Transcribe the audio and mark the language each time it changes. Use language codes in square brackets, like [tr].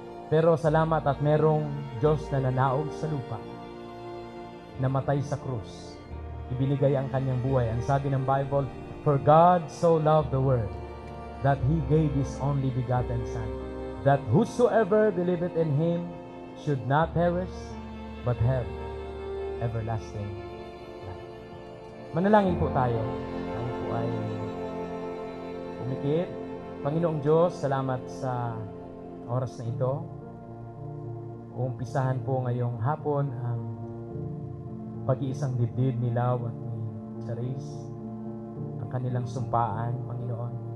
[tl] Pero salamat at merong Diyos na nanaog sa lupa, namatay sa krus, ibinigay ang kanyang buhay. Ang sabi ng Bible, [en] "For God so loved the world, that He gave His only begotten Son, that whosoever believeth in Him should not perish, but have everlasting life." [tl] Manalangin po tayo. Tayo po ay umikit. Panginoong Diyos, salamat sa oras na ito. Umpisahan po ngayong hapon ang pag-iisang dibdib ni Lau at ni Charis, ang kanilang sumpaan, Panginoon.